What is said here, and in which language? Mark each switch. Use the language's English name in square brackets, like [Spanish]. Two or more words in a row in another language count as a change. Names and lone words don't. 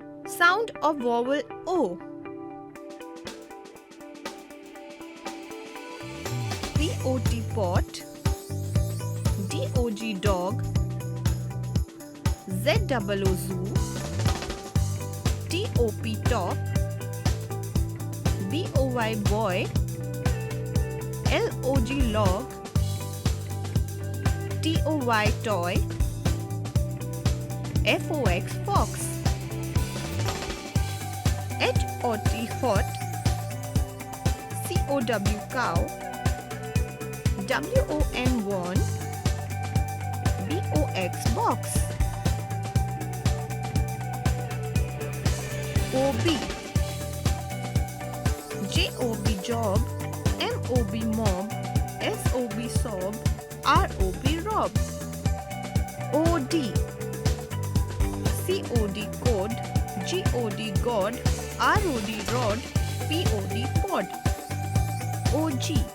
[English] Sound of vowel O. P-O-T pot, D-O-G dog, Z-O-O zoo, T-O-P top, B-O-Y boy, L-O-G log, T-O-Y toy, F-O-X fox, H-O-T hot, C-O-W cow, W-O-N won, B-O-X box, O-B, J-O-B job, M-O-B mob, S-O-B sob, R-O-B rob, O-D, C-O-D code, G-O-D god, R-O-D rod, P-O-D pod, O-G,